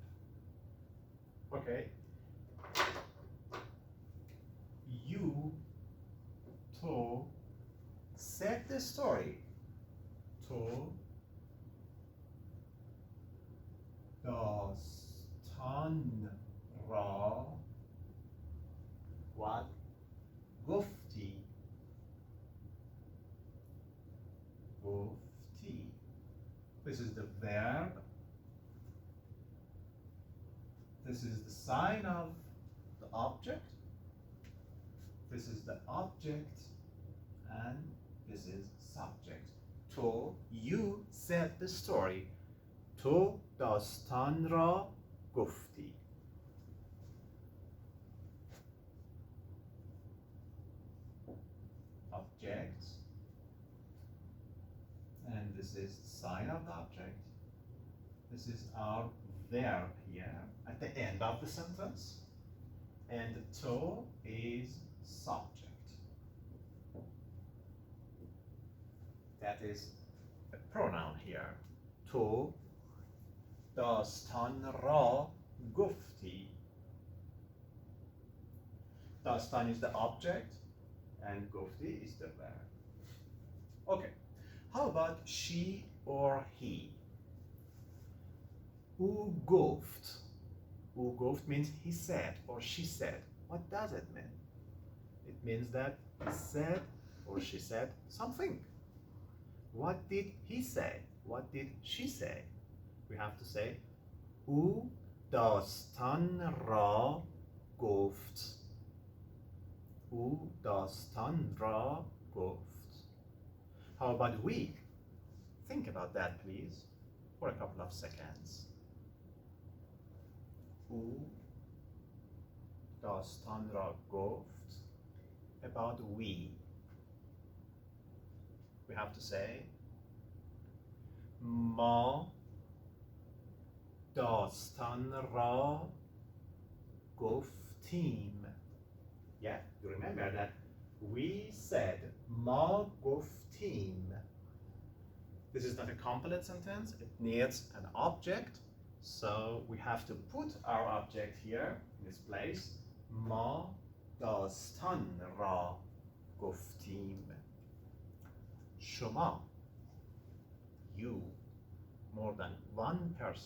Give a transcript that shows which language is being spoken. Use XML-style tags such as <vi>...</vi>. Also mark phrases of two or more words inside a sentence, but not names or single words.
<en>Okay. You, to, said the story.</en> <fa>To, داستان را what گفتی. گفتی.</fa> <en>This is the verb. This is the sign of the object. This is the object, and this is subject. To, you said the story.</en> <fa>تو داستان را گفتی.</fa> <en>Object, and this is the sign of the object. This is our verb here at the end of the sentence, and to is subject. That is a pronoun here.</en> <fa>تو داستان را گفتی.</fa> <en>داستان is the object and گفتی is the verb. Okay, how about she or he?</en> <fa>او گفت. او گفت</fa> <en>means he said or she said. What does it mean? It means that he said or she said something. What did he say? What did she say? We have to say</en> <fa>او داستان را گفت. او داستان را گفت.</fa> <en>How about we? Think about that, please, for a couple of seconds.</en> <fa>او داستان را گفت.</fa> <en>About we. We have to say</en> <fa>ما داستان را گفتیم.</fa> <en>Yeah, you remember that we said</en> <fa>ما گفتیم.</fa> <en>This is not a complete sentence, it needs an object, so we have to put our object here in this place.</en> <fa>ما داستان را گفتیم. شما,</fa> <en>you, more than one person.</en>